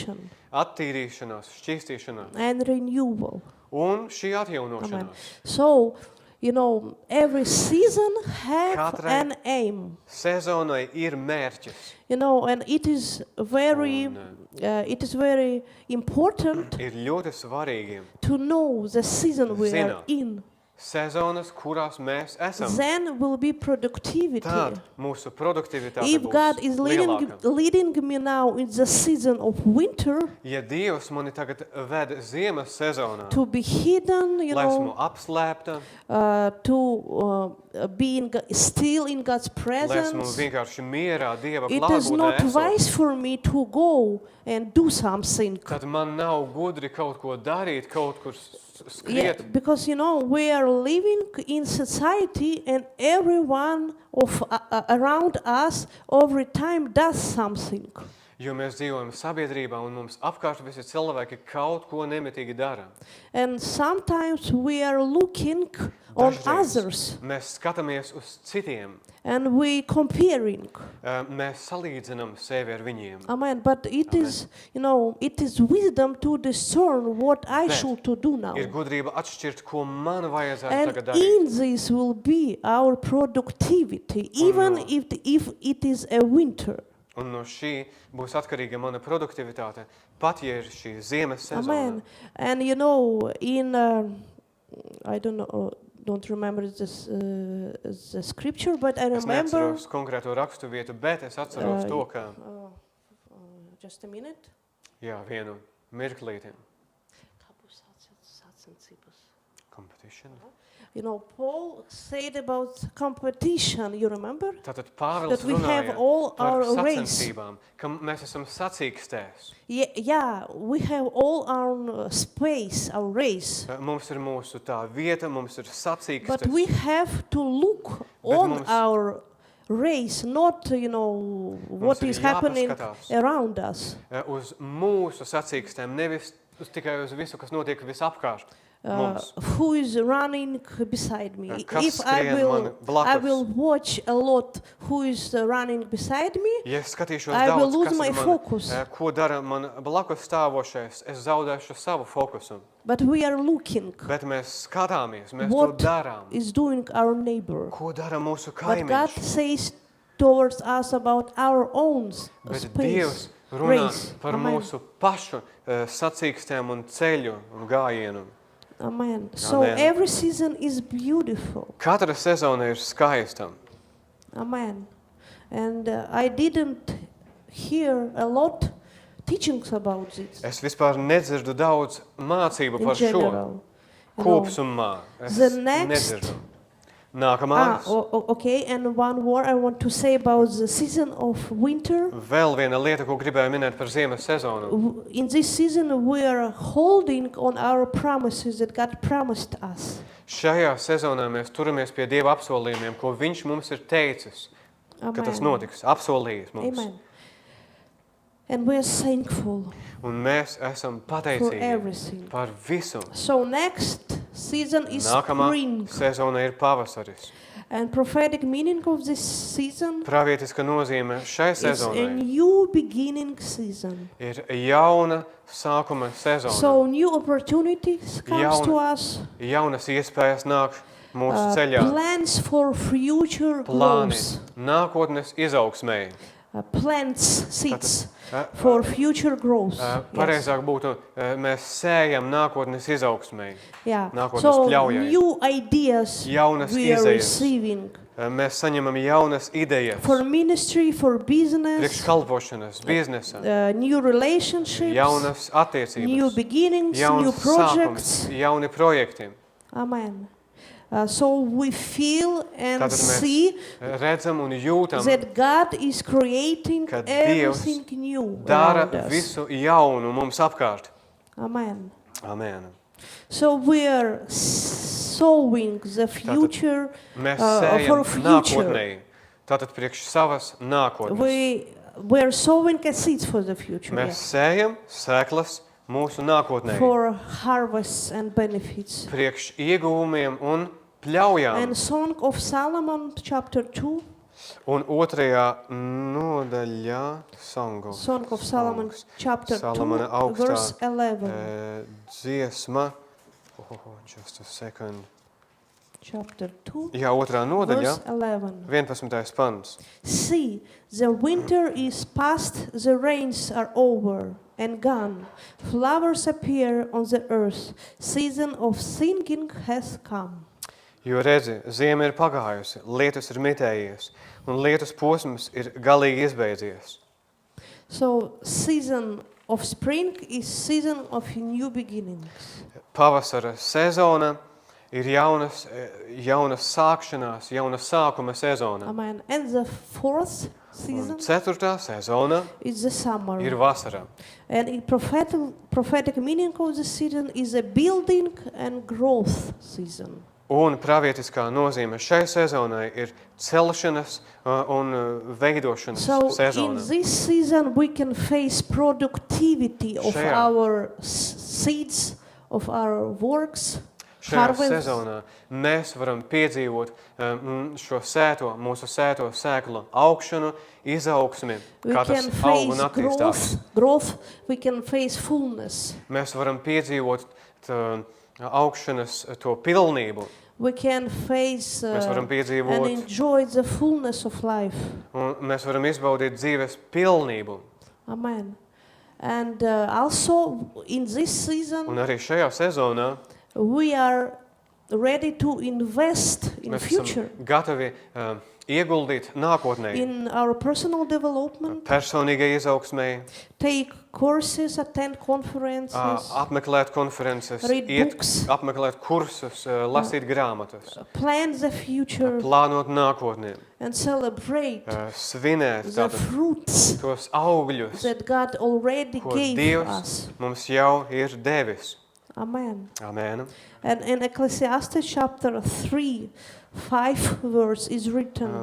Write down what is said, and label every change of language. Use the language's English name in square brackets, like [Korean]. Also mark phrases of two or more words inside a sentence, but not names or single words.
[Latvian] attīrīšanās, šķīstīšanās [English] and renewal. [Latvian] un šī Amen. atjaunošanās. [English] So, every season have [Latvian] Katrai [English] an aim. [Latvian] Sezonai ir mērķis. [English] And it is very, important [Latvian] Ir ļoti svarīgi [English] to know the season we are [Latvian] Zināt. [English] in. [Latvian] sezonas, kurās mēs esam. [English] Then will be productivity. [Latvian] Tad mūsu produktivitāte [English] If God [Latvian] būs [English] is [Latvian] lielāka. [English] leading me now in the season of winter [Latvian] Ja Dievs mani tagad ved ziemas sezonā, [English] to be hidden, [Latvian] lai esmu apslēpta, [English] to be still in God's [Latvian] lai esmu [English] presence, [Latvian] vienkārši mierā Dieva [English] it is [Latvian] klātbūtnē [English] not [Latvian] esot, [English] wise for me to go and do something. [Latvian] tad man nav gudri kaut ko darīt, kaut kur [English] Yeah, [Latvian] skriet. [English] because we are living in society and everyone around us every time does something. [Latvian] Jo mēs dzīvojam sabiedrībā un mums apkārt visi cilvēki kaut ko nemitīgi dara. [English] And sometimes we are looking on [Latvian] Dažreiz [English] others [Latvian] mēs skatāmies uz citiem, [English] and we comparing. [Latvian] mēs salīdzinām sevi ar viņiem. Amen. [English] But it is, it is wisdom to discern what I [Latvian] Bet [English] should to do now. [Latvian] Ir gudrība atšķirt, ko man vajadzētu [English] And [Latvian] tagad [English] in [Latvian] darīt. [English] this will be our productivity, even if it is a winter. [Latvian] Un no šī būs atkarīga mana produktivitāte, pat ja ir šī ziemas sezona. Amen. [English] And in I don't remember this the scripture, but I [Latvian] Es [English] remember. [Latvian] neatceros konkrēto rakstu vietu, bet es atceros to, ka, [English] Just a minute. [Latvian] jā, vienu mirklīti. [English] Competition. Paul said about competition. You remember? [Latvian] Tātad Pāvils [English] That we have [Latvian] runāja [English] all [Latvian] par [English] our race. [Latvian] sacensībām, ka mēs esam sacīkstēs. [English] Yeah, we have all our space, our race. [Latvian] Mums ir mūsu tā vieta, mums ir [English] But [Latvian] sacīkstes. [English] we have to look [Latvian] Bet [English] on [Latvian] mums- [English] our race, not what [Latvian] ir [English] is happening [Latvian] jāpaskatās. [English] around us. [Latvian] Uz mūsu sacīkstēm, nevis tikai uz visu, kas notiek visapkārt mums. [English] Who is running beside me? [Latvian] Kas [English] If I [Latvian] skrien [English] will, [Latvian] man blakus? [English] I will watch a lot who is running beside me. [Latvian] Ja es skatīšos [English] I will [Latvian] daudz, [English] lose [Latvian] kas [English] my [Latvian] ir man, [English] focus. [Latvian] Ko dara man blakus stāvošais, es zaudēšu savu fokusu. [English] But we are looking [Latvian] Bet mēs skatāmies, mēs [English] what [Latvian] to darām. [English] is doing our neighbor. [Latvian] Ko dara mūsu [English] But God [Latvian] kaimiņš? [English] says towards us about our own [Latvian] Bet [English] space, [Latvian] Dievs runā [English] race. [Latvian] par [English] Amen. [Latvian] mūsu pašu sacīkstēm un ceļu un gājienu. [English] Amen. So [Latvian] Amen. [English] every season is beautiful. [Latvian] Katra sezona ir skaista. Amen. [English] And I didn't hear a lot teachings about this [Latvian] Es vispār nedzirdu daudz mācību [English] in [Latvian] par šo [English] general. You know. [Latvian] kopsumā. Es [English] The next- [Latvian] nedzirdu. Nākamā. [English] Okay, and one more I want to say about the season of winter. [Latvian] Vēl viena lieta, ko gribēju minēt par ziemas sezonu. [English] In this season, we are holding on our promises that God promised us. [Latvian] Šajā sezonā mēs turamies pie Dieva apsolījumiem, ko Viņš mums ir teicis, ka tas Amen. notiks, apsolījis mums. [English] Amen. And we are thankful [Latvian] Un mēs esam [English] for [Latvian] pateicīgi [English] everything. [Latvian] par visu. [English] So next season is [Latvian] Nākamā [English] spring. [Latvian] sezona ir pavasaris. [English] And prophetic meaning of this season [Latvian] Pravietiska nozīme šai [English] is a [Latvian] sezonai [English] new beginning season. [Latvian] ir jauna sākuma sezona. [English] So new opportunities comes to us. [Latvian] Jaunas iespējas nāk mūsu ceļā. [English] Plans for future [Latvian] Plāni [English] growth. [Latvian] nākotnes izaugsmēji. [English] Plants, seeds uh, for future growth. Yes. [Latvian] Pareizāk būtu, mēs sējam nākotnes izaugsmēji. [English] Yeah. [Latvian] nākotnes [English] So [Latvian] pļaujai. [English] new ideas [Latvian] Jaunas [English] we are [Latvian] izējas. [English] receiving [Latvian] Mēs saņemam jaunas idejas. [English] for ministry, for [Latvian] Priekš [English] business, [Latvian] kalpošanas, biznesa, [English] new relationships, [Latvian] jaunas [English] new [Latvian] attiecības, [English] beginnings, new [Latvian] jauns [English] projects. [Latvian] sākums, jauni projekti. [English] Amen. So we feel and [Latvian] Tātad mēs [English] see [Latvian] redzam un jūtam, [English] that God is creating [Latvian] ka Dievs [English] everything new [Latvian] dara [English] around us. [Latvian] visu jaunu mums apkārt. Amen. Amen. [English] So we are sowing the future [Latvian] Mēs [English] for [Latvian] sējam [English] future. [Latvian] nākotnēji. Tātad priekš savas nākotnes. [English] We are sowing a seeds for the future. [Latvian] Mēs [English] Yes. [Latvian] sējam sēklas mūsu nākotnē. [English] For harvests and benefits. [Latvian] Priekš ieguvumiem un pļaujām. [English] And Song of Solomon, chapter 2. [Latvian] Un otrajā nodaļā Song [English] Song of Solomon, chapter [Latvian] Salamana [English] 2, verse [Latvian] augstā 11. dziesma [English] Just a second. chapter 2, [Latvian] Jā, 2. nodaļa, [English] verse 11. [Latvian] 11. pants. [English] See, the winter is past, the rains are over and gone. Flowers appear on the earth. Season of singing has come. [Latvian] Jo redzi, ziema ir pagājusi, lietus ir mitējies, un lietus posms ir galīgi izbeidzies. [English] So, season of spring is season of new beginnings. [Latvian] Pavasara sezona ir jaunas sākšanās, jauna sākuma sezona. [English] Amen. And the fourth [Latvian] Un [English] season [Latvian] 4. sezona [English] is the summer. [Latvian] ir vasara. [English] And in prophetic meaning of the season is a building and growth season. [Latvian] Un pravietiskā nozīme šai sezonai ir celšanas un veidošanas [English] So in [Latvian] sezona. [English] this season we can face productivity of [Latvian] Šajā- [English] our seeds, of our works, [Latvian] Šajā [English] harvest. [Latvian] sezonā mēs varam piedzīvot šo mūsu sēto sēklu augšanu, izaugsmi, [English] We [Latvian] kā tas [English] can [Latvian] aug un [English] face [Latvian] attīstās. [English] growth, we can face fullness. [Latvian] Mēs varam piedzīvot augšanas to pilnību. [English] We can face [Latvian] Mēs varam [English] and [Latvian] piedzīvot, [English] enjoy the fullness of life. [Latvian] un mēs varam izbaudīt dzīves pilnību. [English] Amen. And also in this [Latvian] Un [English] season [Latvian] arī šajā sezonā [English] we are ready to invest in [Latvian] mēs [English] future, [Latvian] esam gatavi ieguldīt nākotnē, [English] in our personal development, [Latvian] personīgai izaugsmei, [English] take courses, attend conferences, [Latvian] apmeklēt konferences, [English] Read books. [Latvian] apmeklēt kursus, lasīt grāmatas, [English] plan the future, [Latvian] plānot nākotni, [English] and celebrate [Latvian] svinēt [English] the [Latvian] tātad [English] fruits [Latvian] tos augļus, [English] that God already [Latvian] ko [English] gave [Latvian] Dievs [English] us. [Latvian] mums jau ir devis. Amen. Amen. [English] And in Ecclesiastes chapter 3, 5 verse is written,